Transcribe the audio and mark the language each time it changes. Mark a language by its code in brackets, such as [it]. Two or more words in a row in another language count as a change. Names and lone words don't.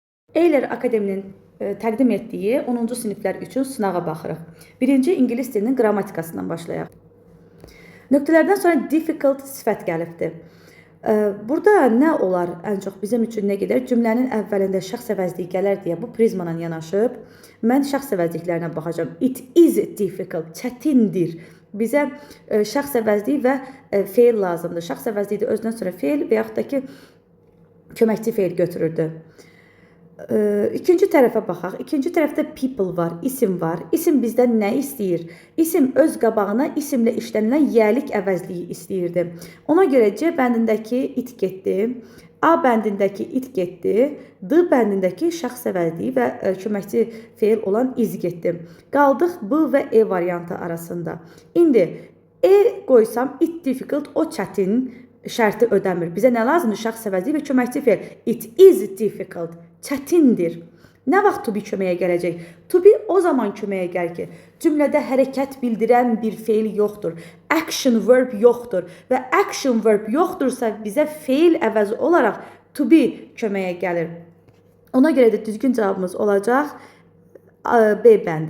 [az] Eyler Akademinin təqdim etdiyi 10-cu siniflər üçün sınağa baxırıq. Birinci İngilis dilinin qrammatikasından başlayaq. Nöqtələrdən sonra difficult sifət gəlibdir. Burada nə olar ən çox bizim üçün nə gedər? Cümlənin əvvəlində şəxs əvəzliyi gələr deyə bu prizmadan yanaşıb mən şəxs əvəzliklərinə baxacağam. [en] It is difficult, [az] çətindir. Bizə şəxs əvəzliyi və feil lazımdır. Şəxs əvəzliyi də özündən sonra feil və yaxud da ki köməkçi feil götürürdü. İkinci tərəfə baxaq. İkinci tərəfdə people var, isim var. İsim bizdən nə istəyir? İsim öz qabağına isimlə işlənilən yəlik əvəzliyi istəyirdi. Ona görə C bəndindəki it getdi, A bəndindəki it getdi, D bəndindəki şəxs əvəzliyi və köməkçi feil olan iz getdi. Qaldıq B və E variantı arasında. İndi E qoysam [en] it difficult, [az] o çətin şərti ödəmir. Bizə nə lazımdır? Şəxs əvəzliyi və köməkçi feil. [en] It is difficult. [az] Çətindir. Nə vaxt [en] to be [az] köməyə gələcək? [en] To be [az] o zaman köməyə gəlir ki, cümlədə hərəkət bildirən bir feil yoxdur. [en] Action verb [az] yoxdur. Və [en] action verb [az] yoxdursa bizə feil əvəzi olaraq [en] to be [az] köməyə gəlir. Ona görə də düzgün cavabımız olacaq B bəndi.